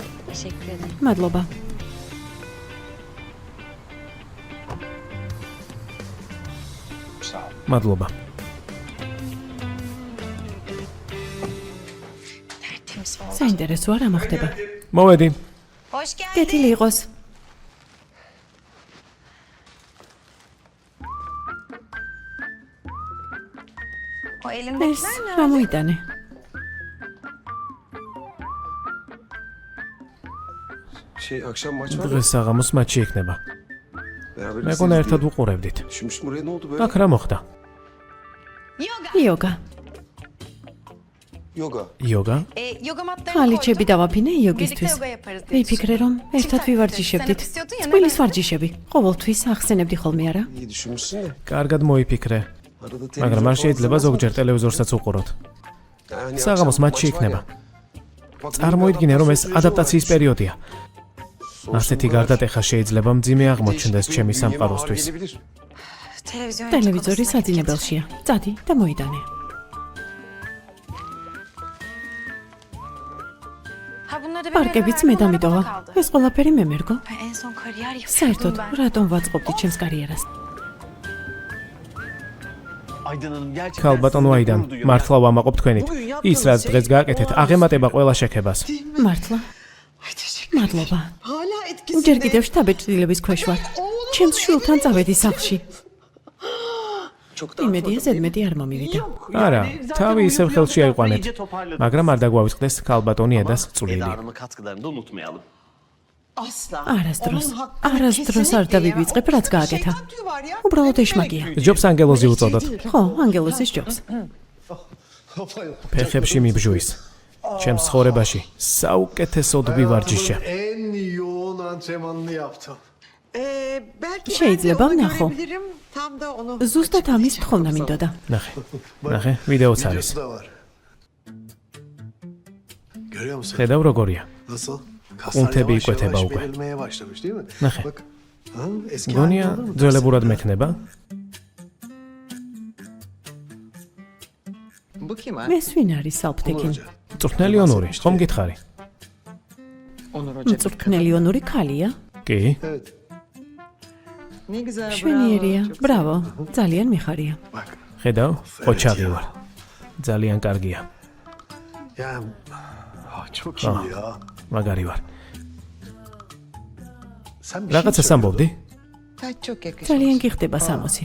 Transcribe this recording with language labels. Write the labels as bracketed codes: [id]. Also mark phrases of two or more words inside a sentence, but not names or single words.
[tr] Teşekkür ederim. [ka] მადლობა. [tr] Sağ ol. [ka] მადლობა. [tr] Tertemiz oldu. [ka] საინტერესოა რა მოხდება. მოვედი. [tr] Hoş geldin. [ka] კეთილი იყოს. [tr] O [ka] ეს [tr] elindekiler ne? [ka] რა მოიტანე? [tr] Akşam maç var. [ka] დღეს საღამოს მატჩი იქნება. [tr] Beraber [ka] მეგონა ერთად უყურებდით. [tr] Düşünmüştüm buraya ne oldu böyle? [ka] აქ რა მოხდა? [tr] Yoga. [ka] იოგა. [tr] Yoga. [ka] იოგა? [tr] Yoga matlarını [ka] ხალიჩები [tr] koydum. [ka] დავაფინე [tr] Birlikte [ka] იოგისთვის. [tr] yoga yaparız diye [ka] ვიფიქრე რომ ერთად ვივარჯიშებდით. [tr] Sen yapıyordun ya, [ka] წყვილის [tr] neden? [ka] ვარჯიშები. ყოველთვის ახსენებდი ხოლმე არა? [tr] İyi düşünmüşsün de. [ka] კარგად მოიფიქრე. Arada მაგრამ არ შეიძლება ზოგჯერ ტელევიზორსაც უყუროთ. საღამოს მატჩი იქნება. წარმოიდგინე რომ ეს ადაპტაციის პერიოდია. ასეთი გარდატეხა შეიძლება მძიმე აღმოჩნდეს ჩემი სამყაროსთვის. [tr] Televizyon [ka] ტელევიზორი საძინებელშია. წადი და მოიტანე. [tr] Ha bunları da [ka] პარკებიც მე დამიტოვა. ეს ყველაფერი მე მერგო. [tr] Ben en son kariyer [ka] საერთოდ [tr] yapıyordum ben. [ka] რატომ ვაწყობდი ჩემს კარიერას? ქალბატონო აიდან, მართლა ვამაყობ თქვენით. ის რაც დღეს გააკეთეთ, აღემატება ყველა შექებას. მართლა? მადლობა. ჯერ კიდევ შთაბეჭდილების ქვეშ ვარ. ჩემს შვილთან წავედი სახლში. იმედია ზედმეტი არ მომივიდა. არა, თავი ისევ ხელში აიყვანეთ. მაგრამ არ დაგვავიწყდეს ქალბატონი ედას წვლილი. [tr] katkılarını da unutmayalım. [ka] არასდროს არ დავივიწყებ, რაც გააკეთა. უბრალოდ ეშმაკია. ჯობს ანგელოზი უწოდოთ. ხო, ანგელოზის ჯობს. ფეხებში მიბჟუის. ჩემს ცხოვრებაში საუკეთესოდ ვივარჯიშე. [tr] En yoğun antrenmanını yaptım. [ka] შეიძლება ვნახო. [tr] Tam da onu [ka] ზუსტად ამის თხოვნა მინდოდა. ნახე, ვიდეოც არის. [tr] Videosu da var. Görüyor musun? [ka] ხედავ როგორია. [tr] Nasıl? Untebi yavaş ikweteba yavaş [ka] უკვე. [tr] verilmeye başlamış değil mi? [ka] ნახე, [tr] Bak. Ha, eski [ka] გონია [tr] halini aldın mı? [ka] ძველებურად მექნება? [tr] bu kim ha? [ka] ეს ვინ არის სალფთეკინ? [tr] Hoca. [ka] წვრთნელი ონური, ხომ გითხარი? [tr] Onur Hoca. [ka] მწვრთნელი ონური ქალია? კი, [tr] Evet. Ne güzel. [ka] შვენიერია. [tr] bravo, çok [ka] ბრავო. ძალიან მიხარია. [tr] Bak. [ka] ხედავ? ყოჩაღი ვარ. ძალიან კარგია. [tr] Ya. Çok iyi ya. [ka] მაგარი ვარ. [tr] Sen bir [ka] რაღაცას [tr] şey [ka] ამბობდი? [tr] Ay, çok yakışmış. [ka] ძალიან გიხდება სამოსი.